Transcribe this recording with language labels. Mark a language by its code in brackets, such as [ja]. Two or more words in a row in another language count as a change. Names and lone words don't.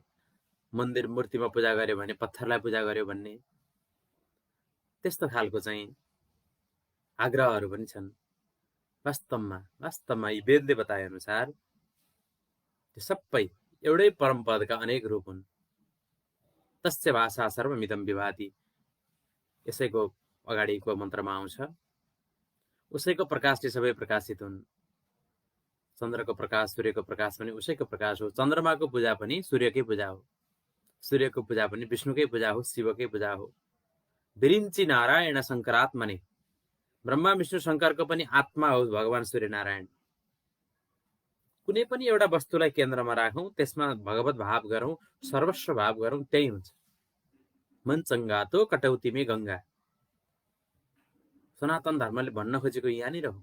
[ne] मन्दिर मूर्तिमा पूजा गर्यो भने पत्थरलाई पूजा गर्यो भन्ने, त्यस्तो खालको चाहिँ आग्रहहरू पनि छन्। वास्तवमा यी वेदले बताए अनुसार त्यो सबै एउटै परम पदका अनेक रूप हुन्। [sa] तस्य भाषा सर्वमिदं विभाति, [ne] यसैको अगाडिको मन्त्रमा आउँछ। उसैको प्रकाशले सबै प्रकाशित हुन्। चन्द्रको प्रकाश, सूर्यको प्रकाश पनि उसैको प्रकाश हो। चन्द्रमाको पूजा पनि सूर्यकै पूजा हो, सूर्यको पूजा पनि विष्णुकै पूजा हो, शिवकै पूजा हो। [sa] विरिञ्चि नारायण शङ्करात्मने, [ne] ब्रह्मा विष्णु शङ्करको पनि आत्मा हो भगवान सूर्यनारायण। कुनै पनि एउटा वस्तुलाई केन्द्रमा राखौँ, त्यसमा भगवत भाव गरौँ, सर्वस्व भाव गरौँ, त्यही हुन्छ। [hi] मन चङ्गा तो कटौतीमै गङ्गा, [ne] सनातन धर्मले भन्न खोजेको यहाँनिर हो।